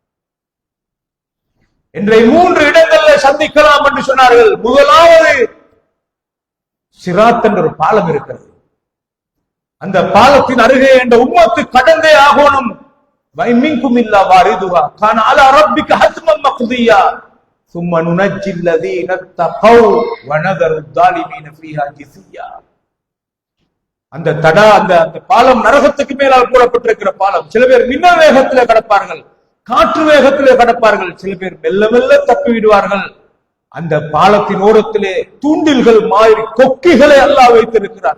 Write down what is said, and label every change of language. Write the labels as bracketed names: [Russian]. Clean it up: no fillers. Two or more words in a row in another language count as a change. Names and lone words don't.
[Tamil] என்னை 3 இடங்களில் சந்திக்கலாம் என்று சொன்னார்கள். முதலாவது, சிராத் என்ற ஒரு பாலம் இருக்கிறது. அந்த பாலத்தின் அருகே என்ற உம்மத்து கடந்தே ஆகணும். [Arabic] وإن منكم إلا واردها كان على ربك حتما مقضيا ثم ننجي الذين اتقوا ونذر الظالمين فيها جثيا. [Tamil] அந்த பாலம் நரகத்துக்கு மேலால் போடப்பட்டிருக்கிற பாலம். சில பேர் மின்னல் வேகத்திலே கடப்பார்கள், காற்று வேகத்திலே கடப்பார்கள். சில பேர் மெல்ல மெல்ல தப்பி விடுவார்கள். அந்த பாலத்தின் ஓரத்திலே தூண்டில்கள் மாதிரி கொக்கிகளை அல்லாஹ் வைத்திருக்கிறார்.